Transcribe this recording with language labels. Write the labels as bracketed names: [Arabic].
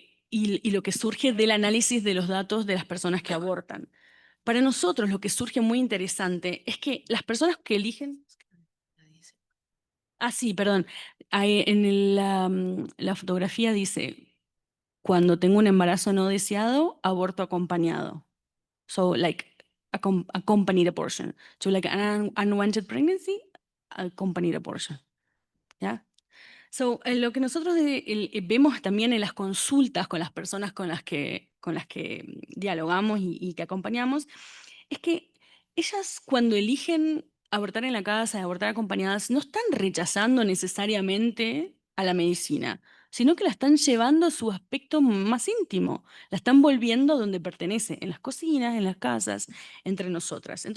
[Spanish] Y lo que surge del análisis de los datos de las personas que abortan. Para nosotros lo que surge muy interesante es que las personas que eligen... Ah, sí, perdón. Ahí la fotografía dice, cuando tengo un embarazo no deseado, aborto acompañado. [English] So like accompanied abortion. So like an unwanted pregnancy, accompanied abortion. [Spanish] ¿Ya? So, lo que nosotros vemos también en las consultas con las personas con las que dialogamos y que acompañamos, es que ellas cuando eligen abortar en la casa, abortar acompañadas, no están rechazando necesariamente a la medicina, sino que la están llevando a su aspecto más íntimo, la están volviendo donde pertenece, en las cocinas, en las casas, entre nosotras.